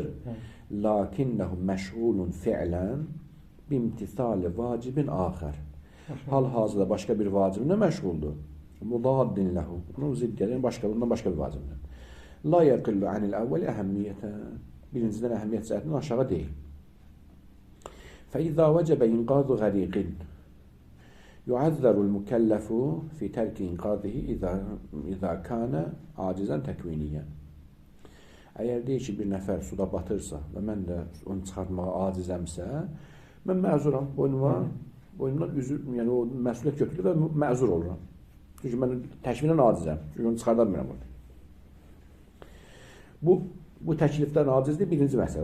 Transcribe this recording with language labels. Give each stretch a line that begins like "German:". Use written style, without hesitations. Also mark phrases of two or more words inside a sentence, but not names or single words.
Arabic: لكنه مشغول فعلا بامتثال واجب آخر.
Azerbaijani: Hal-hazırda başqa bir vacibinə məşğuldur.
Arabic: مضاد له.
Azerbaijani: Onun ziddiyyədən bundan başqa bir vacibdir.
Arabic: لا يقل عن الأول أهمية.
Azerbaijani: Birincidən əhəmmiyyət cəhətindən aşağı deyil.
Arabic: فإذا وجب إنقاذ غريق يعذر المكلف في ترك إنقاذه إذا كان عاجزا تكوينيا.
Azerbaijani: Əgər deyir ki, bir nəfər suda batırsa və mən də onu çıxartmağa acizəmsə, mən məzuram, boynumdan üzür, yəni o məsuliyyət götürülür və məzur oluram. Çünki mən təkvinən acizəm, çünki onu çıxarda bilmirəm orada. Bu təklifdən acizdir, birinci məsələ.